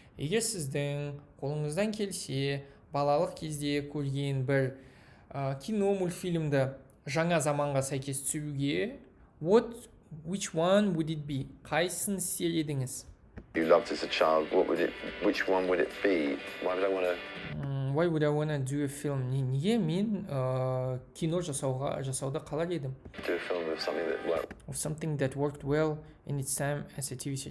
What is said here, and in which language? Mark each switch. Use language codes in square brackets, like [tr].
[kk] Егер сіздің қолыңыздан келсе, балалық кезде көрген бір кино, мультфильмді жаңа заманға сәйкес түсіруге, [en] which one would it be? [kk] Қайсысын істер едіңіз? [en] You loved as a child, which one would it be? Why would I want to do a film? [kk] Неге мен кино жасауды қалар едім? [en] Do a film of something that worked. Of something that worked well in its time as a TV show.